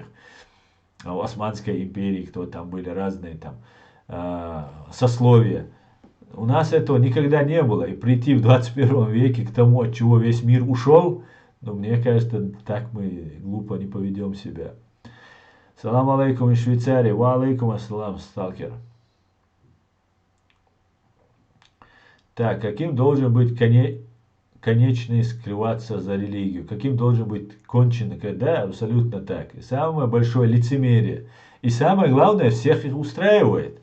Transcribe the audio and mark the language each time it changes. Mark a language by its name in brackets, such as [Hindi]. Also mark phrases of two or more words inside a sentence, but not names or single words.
[Russian] В Османской империи, кто там были разные там сословия. У нас этого никогда не было. И прийти в 21 веке к тому, от чего весь мир ушел, ну, мне кажется, так мы глупо не поведем себя. [Arabic] سلام عليكم [Russian] из Швейцарии. [Arabic] وعليكم السلام, [Russian] сталкер. Так, каким должен быть конечный скрываться за религию? Каким должен быть конченый? Да, абсолютно так. И самое большое лицемерие. И самое главное, всех их устраивает.